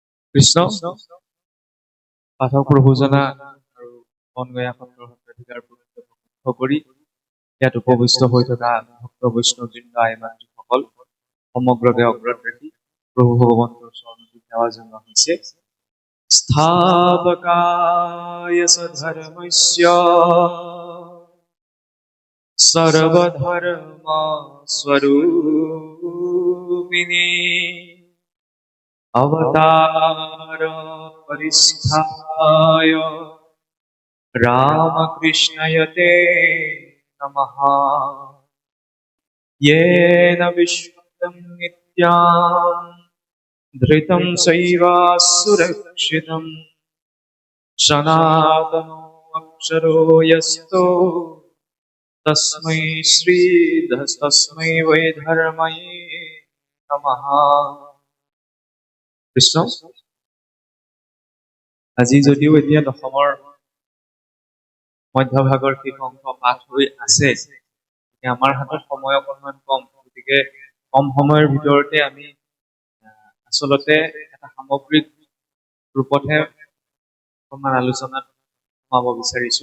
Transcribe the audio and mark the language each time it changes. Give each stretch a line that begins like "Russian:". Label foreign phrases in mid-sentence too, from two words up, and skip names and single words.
Assamese: কৃষ্ণ পাঠক প্ৰভুজনা আৰু বনগয়া সত্ৰৰ সত্ৰাধিকাৰ প্ৰত্যক্ষ কৰি ইয়াত উপবিষ্ট হৈ থকা ভক্ত বৈষ্ণৱবৃন্দ আই মাতৃসকল সমগ্ৰকে অগ্ৰত ৰাখি প্ৰভু ভগৱন্তৰ চৰণত সেৱা জনোৱা হৈছে।
Sanskrit: স্থাপকায় ধৰ্মস্য সৰ্বধৰ্ম স্বৰূপিণী अवतार परिष्ठाय रामकृष्णयते नमः। येन विश्वं नित्यां धृतं सैवासुरक्षितं सनातनो अक्षरो यस्तो तस्मै वै धर्मये नमः।
Assamese: কৃষ্ণ আজি যদিও এতিয়া দশমৰ মধ্যভাগৰ শেষ অংশ পাঠ হৈ আছে, আমাৰ হাতত সময় অকণমান কম, গতিকে কম সময়ৰ ভিতৰতে আমি আচলতে এটা সামগ্ৰিক ৰূপতহে অকণমান আলোচনাত সোমাব বিচাৰিছো।